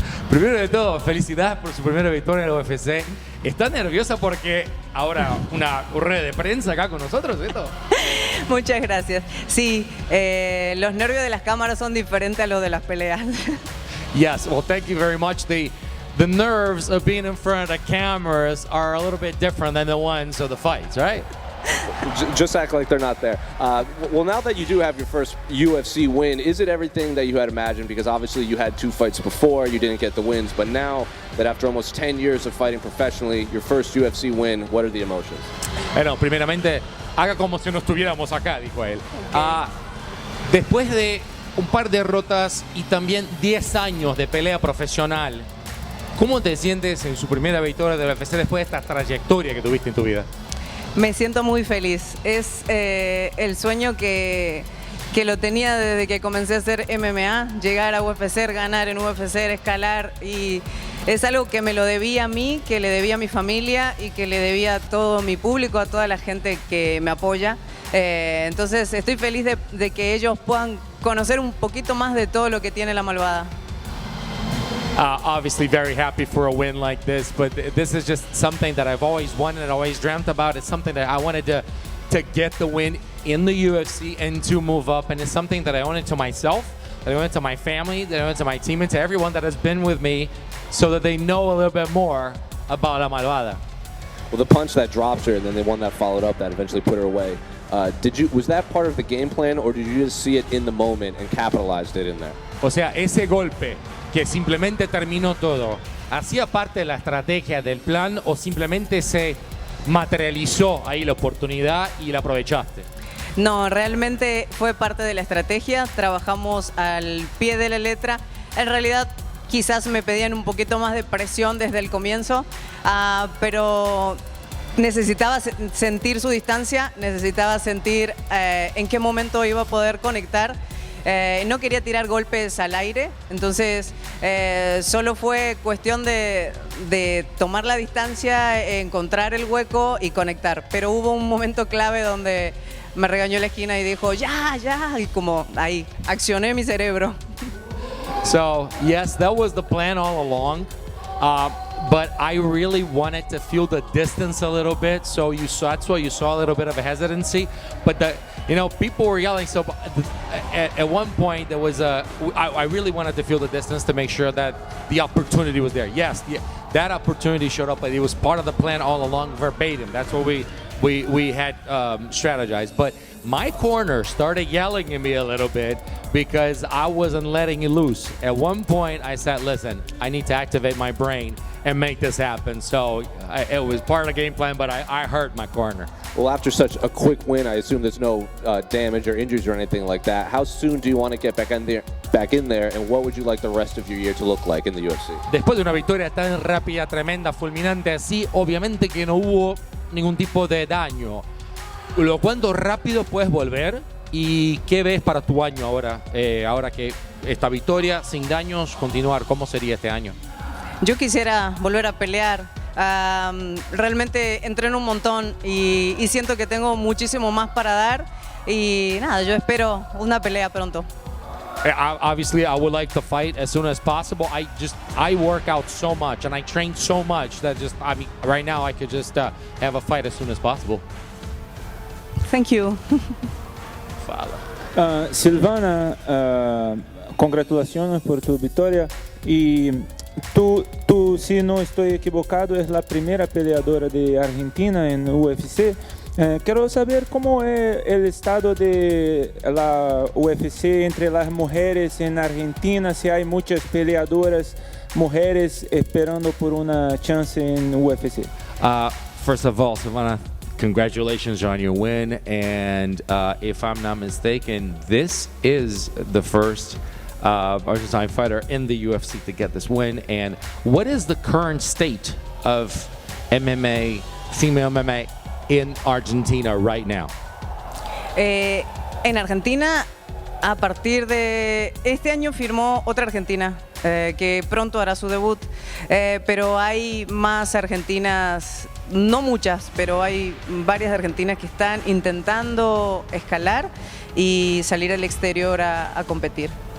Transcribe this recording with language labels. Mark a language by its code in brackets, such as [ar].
[es] Primero de todo, felicidades por su primera victoria en la UFC. ¿Estás nerviosa porque ahora una rueda de prensa acá con nosotros, esto? Muchas gracias. Sí, los nervios de las cámaras son diferentes a los de las peleas. [en] Yes, well, thank you very much. The nerves of being in front of the cameras are a little bit different than the ones of the fights, right? Just act like they're not there. Well, now that you do have your first UFC win, is it everything that you had imagined? Because obviously you had 2 fights before, you didn't get the wins, but now that after almost 10 years of fighting professionally, your first UFC win, what are the emotions? [es] Bueno, primeramente, haga como si no estuviéramos acá, dijo él. Después de un par de derrotas y también 10 años de pelea profesional, ¿cómo te sientes en su primera victoria de la UFC después de esta trayectoria que tuviste en tu vida? Me siento muy feliz. Es el sueño que lo tenía desde que comencé a hacer MMA, llegar a UFC, ganar en UFC, escalar, y es algo que me lo debía a mí, que le debía a mi familia y que le debía a todo mi público, a toda la gente que me apoya. Entonces estoy feliz de que ellos puedan conocer un poquito más de todo lo que tiene la malvada. [en] Obviously very happy for a win like this, but this is just something that I've always wanted and always dreamt about. It's something that I wanted to get the win in the UFC and to move up, and it's something that I owe it to myself, that I owe it to my family, that I owe it to my team, and to everyone that has been with me so that they know a little bit more about La Malvada. Well, the punch that dropped her and then the one that followed up that eventually put her away, was that part of the game plan, or did you just see it in the moment and capitalized it in there? [es] O sea, ese golpe que simplemente terminó todo, ¿hacía parte de la estrategia del plan o simplemente se materializó ahí la oportunidad y la aprovechaste? No, realmente fue parte de la estrategia, trabajamos al pie de la letra. En realidad quizás me pedían un poquito más de presión desde el comienzo, pero necesitaba sentir su distancia, necesitaba sentir en qué momento iba a poder conectar. No quería tirar golpes al aire, entonces solo fue cuestión de tomar la distancia, encontrar el hueco y conectar. Pero hubo un momento clave donde me regañó la esquina y dijo, ya, y como ahí, accioné mi cerebro. [en] So, yes, that was the plan all along, but I really wanted to feel the distance a little bit, so that's why you saw a little bit of a hesitancy, but people were yelling, so at one point there was I really wanted to feel the distance to make sure that the opportunity was there. Yes, that opportunity showed up, but it was part of the plan all along, verbatim. That's what we had strategized. But my corner started yelling at me a little bit because I wasn't letting it loose. At one point I said, listen, I need to activate my brain and make this happen. So it was part of the game plan, but I hurt my corner. Well, after such a quick win, I assume there's no damage or injuries or anything like that. How soon do you want to get back in there, and what would you like the rest of your year to look like in the UFC? [es] Después de una victoria tan rápida, tremenda, fulminante así, obviamente que no hubo ningún tipo de daño. ¿Cuánto rápido puedes volver? ¿Y qué ves para tu año ahora? Ahora que esta victoria sin daños, continuar, ¿cómo sería este año? Yo quisiera volver a pelear. Realmente entreno un montón y siento que tengo muchísimo más para dar. Y nada, yo espero una pelea pronto. [en] Obviously, I would like to fight as soon as possible. I work out so much and I train so much that right now I could just have a fight as soon as possible. Thank you. [pt] Fala. [es] Silvana, congratulaciones por tu victoria. Y tú, si no estoy equivocado, es la primera peleadora de Argentina en UFC. Quiero saber cómo es el estado de la UFC entre las mujeres en Argentina, si hay muchas peleadoras mujeres esperando por una chance en UFC. [en] First of all, Silvana, congratulations on your win, and if I'm not mistaken, this is the first Argentine fighter in the UFC to get this win. And what is the current state of MMA, female MMA in Argentina right now? [es] En Argentina, a partir de este año firmó otra argentina que pronto hará su debut, pero hay más argentinas, no muchas, pero hay varias argentinas que están intentando escalar y salir al exterior a competir.